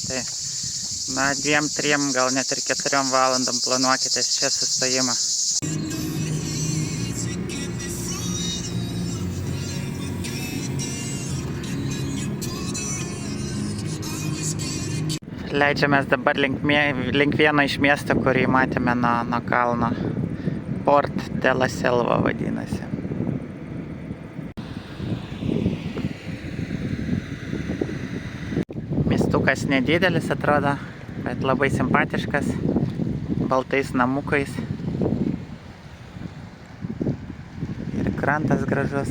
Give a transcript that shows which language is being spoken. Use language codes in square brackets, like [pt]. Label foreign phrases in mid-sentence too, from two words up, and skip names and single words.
[lt] Tai, 2, 3, gal net ir 4 valandom planuokite čia sustojimą. Leidžiamės dabar link vieno iš miesto, kurį matėme nuo kalno. Port de la Selva vadinasi. Miestukas nedidelis atrodo, bet labai simpatiškas, baltais namukais. Ir krantas gražus.